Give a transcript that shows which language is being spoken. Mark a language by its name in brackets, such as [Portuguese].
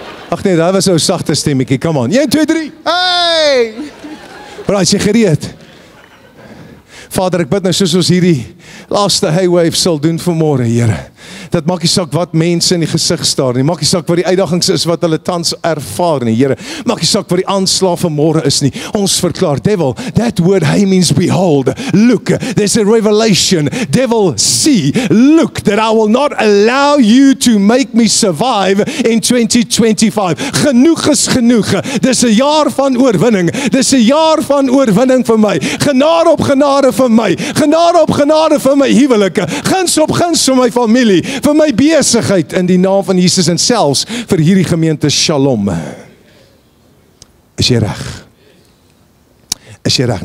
[Afrikaans] Ag nee, daar was 'n sagte stemmetjie. [English] Come on. [Afrikaans] 1, 2, 3. Hey! Right, jy gereed. Vader, ek bid nou soos ons hierdie laaste highwave sal doen vanmôre, Here. Dat maak nie saak wat mense in die gesig staar nie, maak nie saak wat die uitdagings is wat hulle tans ervaar nie, Here. Maak nie saak wat die aanslag vanmôre is nie. Ons verklaar, [English] devil, that word hey means behold, look, there's a revelation. Devil, see, look, that I will not allow you to make me survive in 2025. [Afrikaans] Genoeg is genoeg. Dis 'n jaar van oorwinning. Dis 'n jaar van oorwinning vir my. Genade op genade vir my. Genade op genade vir my huwelike. Guns op guns vir my familie, vir my besigheid in die naam van Jesus en selfs vir hierdie gemeente Shalom. Is jy reg? Is jy reg?